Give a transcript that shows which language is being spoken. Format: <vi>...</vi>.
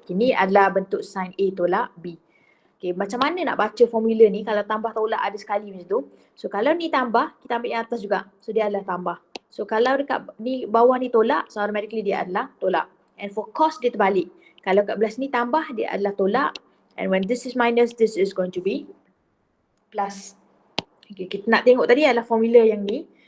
<ms>Ini adalah bentuk sin A tolak B. Okay, macam mana nak baca formula ni kalau tambah tolak ada sekali macam tu. So kalau ni tambah, kita ambil yang atas juga. So dia adalah tambah. So kalau dekat ni bawah ni tolak, so automatically dia adalah tolak. And for cos dia terbalik. Kalau kat belah sini tambah, dia adalah tolak.</ms> <en>And when this is minus, this is going to be plus.</en> <ms>Okay, kita nak tengok tadi adalah formula yang ni.</ms>